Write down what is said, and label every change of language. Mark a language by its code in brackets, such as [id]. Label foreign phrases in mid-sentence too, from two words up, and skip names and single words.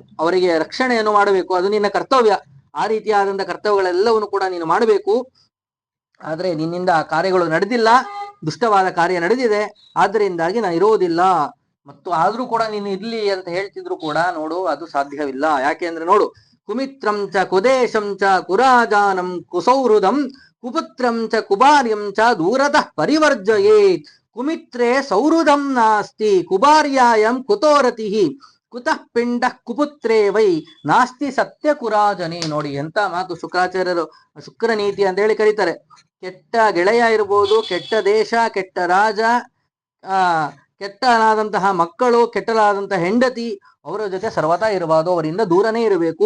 [kn] ಅವರಿಗೆ ರಕ್ಷಣೆಯನ್ನು ಮಾಡಬೇಕು, ಅದು ನಿನ್ನ ಕರ್ತವ್ಯ. ಆ ರೀತಿಯಾದಂತಹ ಕರ್ತವ್ಯಗಳೆಲ್ಲವನ್ನು ಕೂಡ ನೀನು ಮಾಡಬೇಕು. ಆದ್ರೆ ನಿನ್ನಿಂದ ಕಾರ್ಯಗಳು ನಡೆದಿಲ್ಲ, ದುಷ್ಟವಾದ ಕಾರ್ಯ ನಡೆದಿದೆ, ಆದ್ದರಿಂದಾಗಿ ನಾನು ಇರೋದಿಲ್ಲ. ಮತ್ತು ಆದ್ರೂ ಕೂಡ ನೀನು ಇರ್ಲಿ ಅಂತ ಹೇಳ್ತಿದ್ರು ಕೂಡ ನೋಡು ಅದು ಸಾಧ್ಯವಿಲ್ಲ. ಯಾಕೆ ಅಂದ್ರೆ ನೋಡು, [sa] ಕುಮಿತ್ರಂ ಚ ಕುದೇಶಂ ಚ ಕುರಾಜಾನಂ ಕುಸೌಹೃದಂ ಕುಪುತ್ರಂ ಚ ಕುಬಾರ್ಯಂ ಚ ದೂರತಃ ಪರಿವರ್ಜಯೇತ್. ಕುಮಿತ್ರೇ ಸೌಹೃದಂ ನಾಸ್ತಿ ಕುಬಾರ್ಯಾಯಂ ಕುತೋರತಿಹಿ ಕುತಃ ಪಿಂಡ ಕುಪುತ್ರೇ ವೈ ನಾಸ್ತಿ ಸತ್ಯ ಕುರಾಜನಿ. [kn] ನೋಡಿ ಎಂತ ಮಾತು ಶುಕ್ರಾಚಾರ್ಯರು ಶುಕ್ರ ನೀತಿ ಅಂತ ಹೇಳಿ ಕರೀತಾರೆ. ಕೆಟ್ಟ ಗೆಳೆಯ ಇರ್ಬೋದು, ಕೆಟ್ಟ ದೇಶ, ಕೆಟ್ಟ ರಾಜ, ಆ ಕೆಟ್ಟನಾದಂತಹ ಮಕ್ಕಳು, ಕೆಟ್ಟಲಾದಂತಹ ಹೆಂಡತಿ, ಅವರ ಜೊತೆ ಸರ್ವತಾ ಇರಬಾರ್ದು, ಅವರಿಂದ ದೂರನೇ ಇರಬೇಕು.